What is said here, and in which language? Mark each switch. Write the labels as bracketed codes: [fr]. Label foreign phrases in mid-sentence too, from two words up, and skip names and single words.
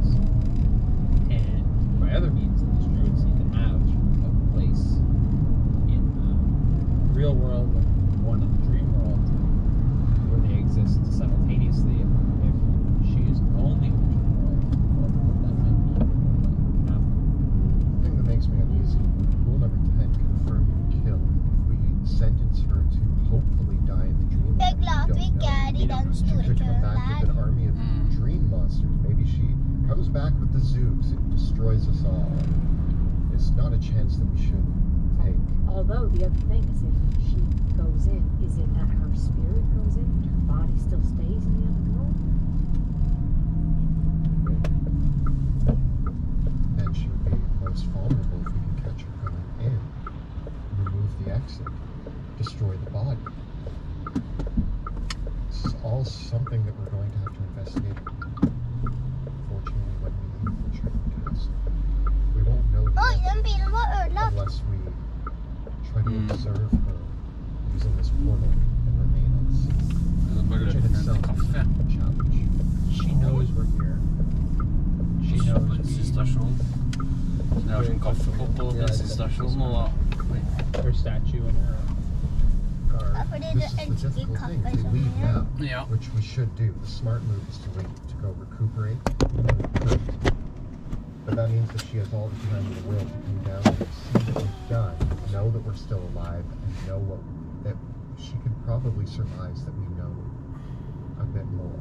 [en] And by other means, these druids seem to have a place in the real world and one in the dream world where they exist simultaneously. If she is only in the dream world, what that might be, what might happen. the thing that makes me uneasy, rule number 10, confirm and kill. If we sentence her to hopefully die in the dream, [no] Jeg er glad at vi ikke er i den [en] she [no] store [en] could come [no] køen [en] back with [no] der. [en] an army of dream monsters. Maybe she comes back with the Zoogs and destroys us all. It's not a chance that we should take. although the other thing is, if she goes in, is it that her spirit goes in, but her body still stays in the other world? Then she would be most vulnerable if we can catch her going in, remove the exit, destroy the body. This is all something that we're going to have to investigate. Fortunately, when we infiltrate the castle, we won't know [no] Oi, [en] the [no] den bilen var ødelagt. [en] unless we try to observe her using this portal and remain on scene. Which in itself is a challenge. She knows we're here. She knows we... [no] Bensinstasjon. Jeg har sånn kaffekopp på bensinstasjonen, og da [en] her statue and her [no] Ja, [en] guard. [no] fordi [en] This [no] du [en] is the [no] elsker [en] difficult thing. [no] kaffe [en] If we [no] så [en] leave [no] mye. [en] now, [no] Ja. [en] which we should do, the smart move is to wait, to go recuperate. But that means that she has all the time in the world to come down and see what we've done, know that we're still alive, and know that she could probably surmise that we know a bit more.